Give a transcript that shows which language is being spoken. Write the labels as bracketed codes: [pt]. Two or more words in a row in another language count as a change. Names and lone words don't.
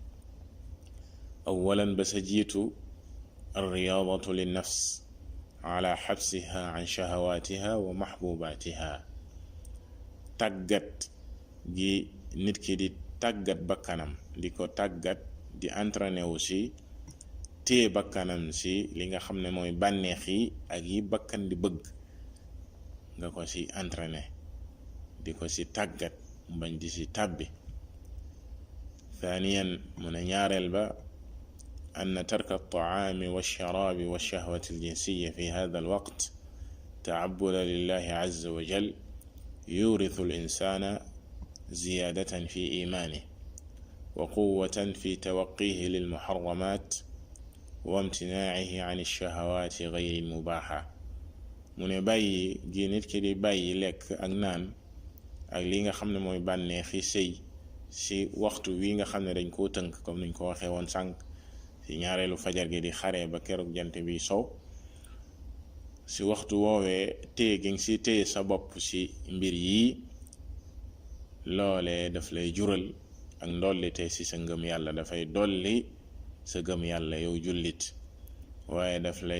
[wo] awalan ba sa jiitu [ar] الرياضة للنفس على حبسها عن شهواتها ومحبوباتها [wo] tàggat gi nit ki di tàggat bakkanam di ko tàggat di entraîné wu ci téye bakkanam ci li nga xam ne mooy bànneex yi ak yi bakkan di bëgg nga ko ci entraîné di ko ci tàggat bañ di ci tàbbi [ar] ثانيا من [wo] ñaareel ba [ar] أن ترك الطعام والشراب والشهوة الجنسية في هذا الوقت تعبدا لله عز وجل يورث الإنسان زيادة في إيمانه وقوة في توقيه للمحرمات وامتناعه عن الشهوات غير المباحة [wo] mu ne bàyyi gi nit ki di bàyyi lekk ak naan ak li nga xam ne mooy bànneexi sëy ci waxtu wi nga xam ne dañ koo tënk comme niñ ko waxee woon sànq ci ñaareelu fajar gi di xaree ba keroog jant bi sow ci waxtu woowee téye gi ci téye sa bopp ci mbir yi loole daf lay jural ak ndollite ci sa ngëm yàlla dafay dolli sa gëm yàlla yow jullit waaye daf